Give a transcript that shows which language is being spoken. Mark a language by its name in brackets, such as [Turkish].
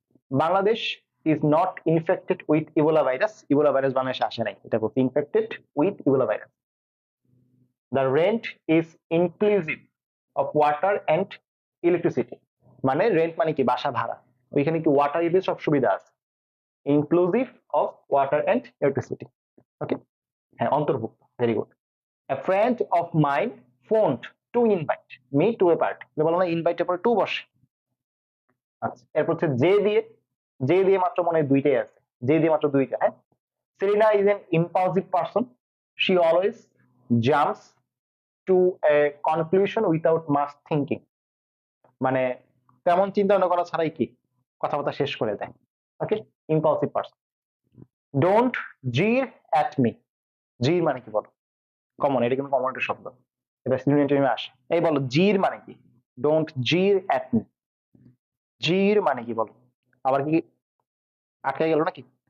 [English] Bangladesh is not infected with Ebola virus, Ebola virus [Bangla] বাংলাদেশে আসে নাই, এটা বলতে [English] Infected with Ebola virus. The rent is inclusive of water and electricity, [Bangla] মানে rent মানে কি বাসা ভাড়া, ওইখানে কি ওয়াটার ইলেকট্রিক সব সুবিধা আছে, [English] Inclusive of water and electricity. [Bangla] ওকে, হ্যাঁ অন্তর্ভুক্ত, very good. [English] A friend of mine phoned to invite me to a party. [Bangla] বলো না ইনভাইট এর পরে টু বসে। আচ্ছা, এরপর হচ্ছে যে দিয়ে মাত্র মনে হয় দুইটাই আছে, যে দিয়ে মাত্র দুইটা। [English] হ্যাঁ, Selena is an impulsive person. She always jumps to a conclusion without much thinking. [Bangla] মানে তেমন চিন্তা ভাবনা করা ছাড়াই কি কথাবার্তা শেষ করে দেয়। ওকে, ইম্পালসিভ পারসন। [English] don't jeer at me, [Bangla] জির মানে কি বলো, কমন, এটা কিন্তু কমন একটা শব্দ, এটা সিনোনিমে আসে। এই বলো জির মানে কি, [English] don't jeer at me, [Bangla] জির মানে কি বলো, আবার কি আটকে গেল নাকি?